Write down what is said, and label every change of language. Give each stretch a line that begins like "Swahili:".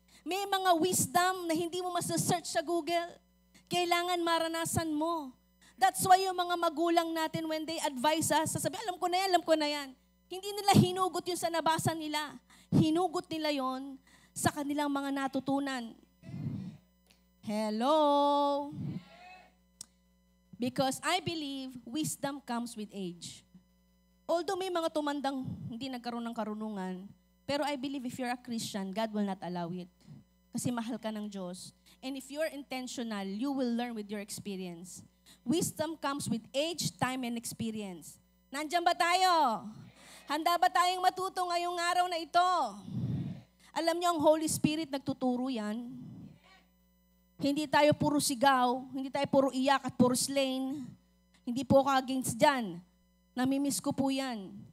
Filipino: May mga wisdom na hindi mo masasearch sa Google. Kailangan maranasan mo.
English: That's why
Filipino: yung mga magulang natin,
English: when they advise us,
Filipino: sasabi, alam ko na yan. Hindi nila hinugot yung sa nabasa nila. Hinugot nila yon sa kanilang mga natutunan.
English: Hello? Because I believe wisdom comes with age.
Filipino: Although may mga tumandang hindi nagkaroon ng karunungan, pero
English: I believe if you're a Christian, God will not allow it.
Filipino: Kasi mahal ka ng Diyos.
English: And if you're intentional, you will learn with your experience. Wisdom comes with age, time, and experience.
Filipino: Nandiyan ba tayo? Handa ba tayong matuto ngayong araw na ito? Alam niyo, ang Holy Spirit nagtuturo yan. Hindi tayo puro sigaw, hindi tayo puro iyak at puro slain. Hindi po ako against dyan. Namimiss ko po yan.